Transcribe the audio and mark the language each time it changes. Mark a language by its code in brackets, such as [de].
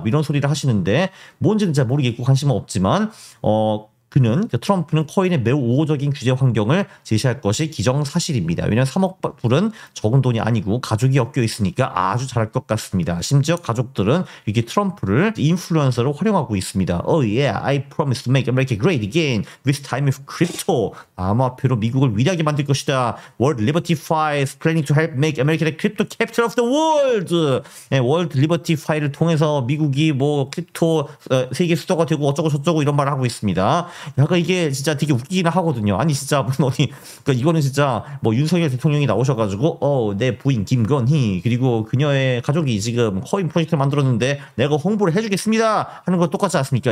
[ko] 뭐 이런 소리를 하시는데 뭔지는 잘 모르겠고 관심은 없지만 트럼프는 코인에 매우 우호적인 규제 환경을 제시할 것이 기정사실입니다. 왜냐하면 3억 불은 적은 돈이 아니고 가족이 엮여 있으니까 아주 잘할 것 같습니다. 심지어 가족들은 이렇게 트럼프를 인플루언서로 활용하고 있습니다. [en] Oh yeah, I promise to make America great again. This time with crypto. [ko] 암호화폐로 미국을 위대하게 만들 것이다. [en] World Liberty Fi is planning to help make America the crypto capital of the world. [ko] 네, World Liberty Fi를 통해서 미국이 뭐 크립토 세계 수도가 되고 어쩌고 저쩌고 이런 말을 하고 있습니다. 약간 이게 진짜 되게 웃기긴 하거든요. 아니 진짜 그러니까 이거는 진짜 뭐 윤석열 대통령이 나오셔가지고 내 부인 김건희 그리고 그녀의 가족이 지금 코인 프로젝트를 만들었는데 내가 홍보를 해주겠습니다 하는 거 똑같지 않습니까?